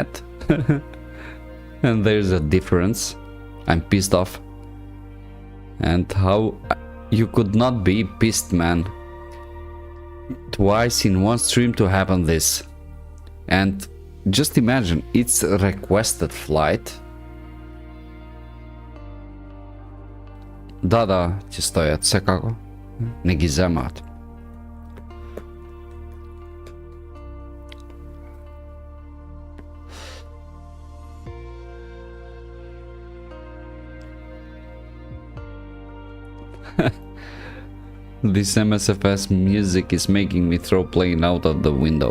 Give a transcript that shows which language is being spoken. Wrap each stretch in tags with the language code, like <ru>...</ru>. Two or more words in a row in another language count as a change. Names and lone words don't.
<en>And there's a difference. I'm pissed off. And how you could not be pissed, man. Twice in one stream to happen this. And just imagine, it's a requested flight.</en> <mk>Да, ќе стојат секако. Не ги земаат.</mk> <en>This MSFS music is making me throw plane out of the window.</en>